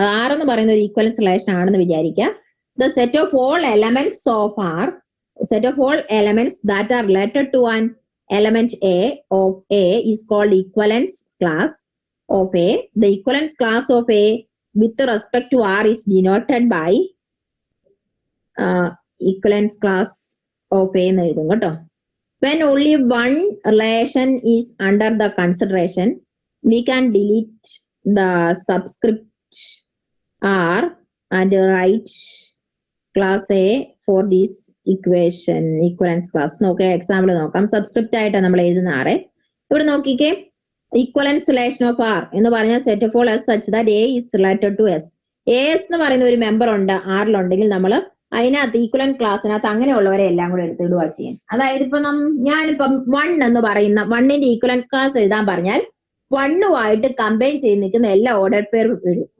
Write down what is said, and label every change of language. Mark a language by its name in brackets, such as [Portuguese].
[Malayalam] R എന്ന് പറയുന്ന ഒരു ഈക്വലൻസ് റിലേഷൻ ആണെന്ന് വിചാരിക്കുക. [English] The set of all elements of R, set of all elements that are related to an element a of a is called equivalence class of a. The equivalence class of a with respect to R is denoted by equivalence class of a [Malayalam] എന്ന് എഴുതും കേട്ടോ. [English] When only one relation is under the consideration, we can delete the subscript R and write class A for this equation, equivalence class. [Malayalam] നോക്കേ, example നോക്കാം. Subscript ആയിട്ടാണ് നമ്മൾ എഴുതുന്ന ആറ്. ഇവിടെ നോക്കിക്കേ, [English] equivalence relation of R [Malayalam] എന്ന് പറഞ്ഞാൽ [English] Set of all S such that a is related to S. [Malayalam] S എന്ന് പറയുന്ന ഒരു മെമ്പർ ഉണ്ട് ആറിലുണ്ടെങ്കിൽ നമ്മൾ അതിനകത്ത് ഈക്വലന്റ് ക്ലാസ്സിനകത്ത് അങ്ങനെയുള്ളവരെ എല്ലാം കൂടെ എടുത്തിടുക ചെയ്യാൻ. അതായത് ഇപ്പൊ ഞാനിപ്പം 1 എന്ന് പറയുന്ന 1ന്റെ ഈക്വലൻസ് ക്ലാസ് എഴുതാൻ പറഞ്ഞാൽ 1ഉമായിട്ട് കമ്പൈൻ ചെയ്ത് നിൽക്കുന്ന എല്ലാ ഓർഡർ പേർ എഴുതും.